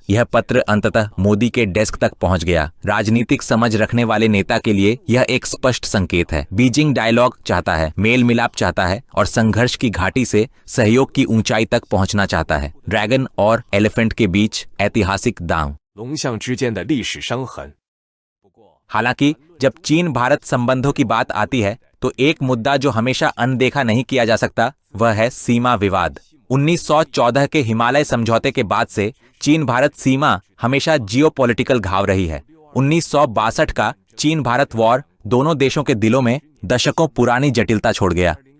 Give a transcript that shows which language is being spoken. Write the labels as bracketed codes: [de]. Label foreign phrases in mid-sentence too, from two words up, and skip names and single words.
[hi] यह पत्र अंततः मोदी के डेस्क तक पहुंच गया। राजनीतिक समझ रखने वाले नेता के लिए यह एक स्पष्ट संकेत है। बीजिंग डायलॉग चाहता है, मेल मिलाप चाहता है और संघर्ष की घाटी से सहयोग की ऊंचाई तक पहुंचना चाहता है। ड्रैगन और एलिफेंट के बीच ऐतिहासिक दांव। [zh] 龙象之间的历史伤痕。 [hi] हालांकि जब चीन भारत संबंधों की बात आती है तो एक मुद्दा जो हमेशा अनदेखा नहीं किया जा सकता वह है सीमा विवाद। 1914 के हिमालय समझौते के बाद से चीन भारत सीमा हमेशा जियोपॉलिटिकल घाव रही है। 1962 का चीन भारत वॉर दोनों देशों के दिलों में दशकों पुरानी जटिलता छोड़ गया।